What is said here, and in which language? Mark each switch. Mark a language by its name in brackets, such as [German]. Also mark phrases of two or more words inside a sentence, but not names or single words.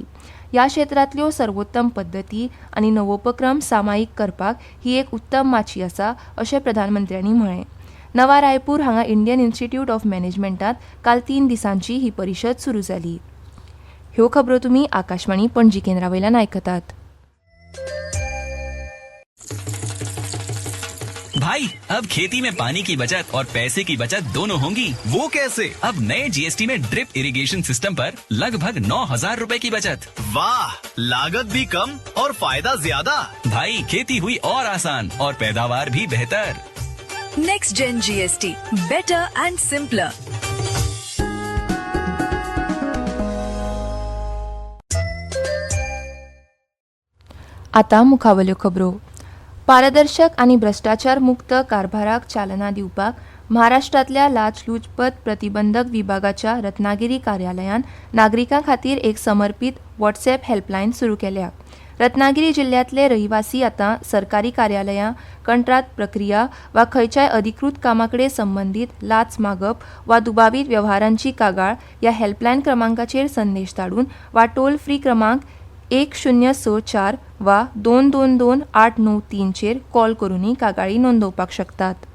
[Konkani] ह्या क्षेत्रांतल्यो सर्वोत्तम पद्दती आनी नवोपक्रम सामायिक करपाक ही एक उत्तम माची आसा अशें प्रधानमंत्र्यांनी म्हळें. नवा रायपूर हांगा इंडियन इन्स्टिट्यूट ऑफ मॅनेजमेंटांत काल 3 दिसांची ही परिशद सुरू जाली. ह्यो खबरो तुम्ही आकाशवाणी पणजी केंद्रावयल्यान आयकतात. [Hindi] भाई अब खेती में पानी की बचत और पैसे की बचत दोनों होंगी. वो कैसे? अब नए जीएसटी में [English] drip irrigation system [Hindi] पर लगभग 9,000 रुपए की बचत. वाह, लागत भी कम और फायदा ज्यादा. भाई खेती हुई और आसान और पैदावार भी बेहतर. [English] Next Gen GST, better and simpler. [Konkani] आता मुखावल्यो खबरो. पारदर्शक आणि भ्रष्टाचार मुक्त कारभाराक चालना दिवपाक महाराष्ट्रातल्या लाचलुचपत प्रतिबंधक विभागाच्या रत्नागिरी कार्यालयान नागरिकां खातीर एक समर्पित व्हॉट्सॲप हेल्पलायन सुरू केल्या. रत्नागिरी जिल्ह्यातले रहिवासी आता सरकारी कार्यालयां, कंत्राट प्रक्रिया वा खंयच्याय अधिकृत कामाकडे संबंधित लाच मागप वा दुबावीत व्यवहारांची कागाळ या हेल्पलायन क्रमांकाचेर संदेश धाडून वा [English] toll free [Konkani] क्रमांक 1064 वा 222-893 चेर कॉल करूनय कागाळी नोंदवपाक शकतात.